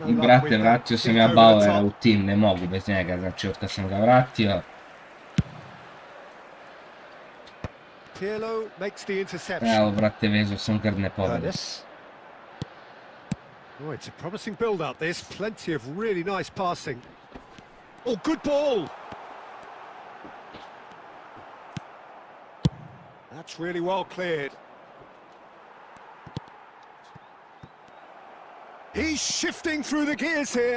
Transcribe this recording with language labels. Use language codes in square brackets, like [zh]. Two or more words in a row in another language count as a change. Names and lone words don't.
[en] I luck [sr] brate, [en] with that. [sr] vratio sam [en] Deep [sr] ja [en] over the [sr] Bauera [en] top. [sr] u tim, ne mogu bez njega, znači od kad sam ga vratio. [en] Pirlo makes the interception. [sr] Evo, brate, vezao sam grdne pobjede. [en] Ernest. Oh, it's a promising build-up. There's plenty of really nice passing. Oh, good ball. That's really well cleared. He's shifting through the gears here.